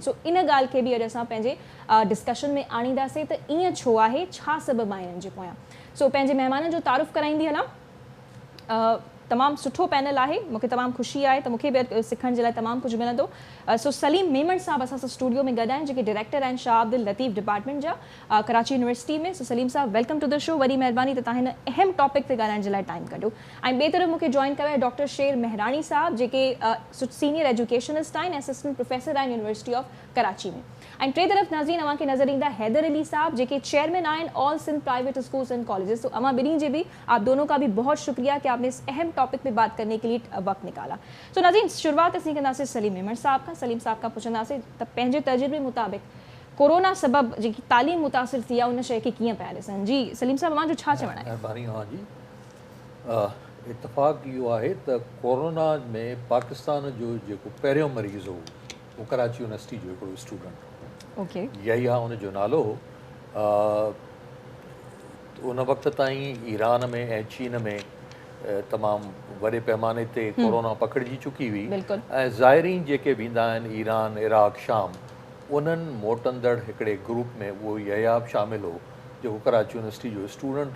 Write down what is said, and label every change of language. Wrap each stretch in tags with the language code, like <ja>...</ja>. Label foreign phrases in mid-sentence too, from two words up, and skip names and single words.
<sd>सो इन ॻाल्हि खे बि अॼु असां पंहिंजे डिस्कशन में आणींदासीं त ईअं छो आहे, छा सबबु आहे हिननि जे पोयां। सो पंहिंजे महिमाननि जो तारुफ़ कराईंदी हलां। तमामु सुठो पैनल आहे, मूंखे तमामु ख़ुशी आहे त मूंखे बि सिखण जे लाइ तमामु कुझु मिलंदो। सो सलीम मेमन साहब असां सां स्टूडियो में गॾु आहिनि, जेके डायरेक्टर आहिनि शाह अब्दुल लतीफ़ डिपार्टमेंट जा कराची यूनिवर्सिटी में। सो सलीम साहब</sd> <en>welcome to the show,</en> <sd>वॾी महिरबानी त तव्हां हिन अहम टॉपिक ते ॻाल्हाइण जे लाइ टाइम कढियो। ऐं ॿिए तरफ़ मूंखे जॉइन कयो आहे डॉक्टर शेर मेहरानी साहब, जेके</sd> <en>senior educationist</en> <sd>आहिनि,</sd> <en>assistant professor</en> <sd>आहिनि यूनिवर्सिटी ऑफ कराची में। ऐं टे तरफ़ नाज़रीन अव्हांखे नज़र ईंदा हैदर अली साहब, जेके चेयरमैन आहिनि ऑल सिंध प्राइवेट स्कूल्स एंड कॉलेजेस।</sd> <ur>تو</ur> <sd>अव्हां ॿिन्ही जे</sd> <ur>بھی آپ دونوں کا بھی بہت شکریہ کہ آپ نے اس اہم ٹاپک پہ بات کرنے کے لیے وقت نکالا.</ur> <sd>सो नाज़रीन शुरुआत असीं कंदासीं सलीम मेमन साहब खां। सलीम साहब खां पुछंदासीं त पंहिंजे तजुर्बे मुताबिक़ कोरोना सबबु जेकी तालीम मुतासिर थी आहे उन शइ खे कीअं पिया ॾिसनि। जी सलीम साहब अव्हांजो छा चवणु आहे? महिरबानी। हाँ जी, इतफ़ाक़ इहो आहे त कोरोना में पाकिस्तान जो जेको पहिरियों मरीज़ हो उहो कराची यूनिवर्सिटी जो हिकिड़ो स्टूडेंट हो। ओके, यही आहे उनजो नालो हो। उन वक़्त ताईं ईरान में ऐं चीन में तमामु वॾे पैमाने ते कोरोना पकड़िजी चुकी हुई ऐं ज़ाइरीन जेके वेंदा आहिनि ईरान, इराक, शाम, उन्हनि मोटंदड़ हिकिड़े ग्रुप में उहो ययाब शामिल हो जेको कराची यूनिवर्सिटी जो स्टूडेंट हो।</sd>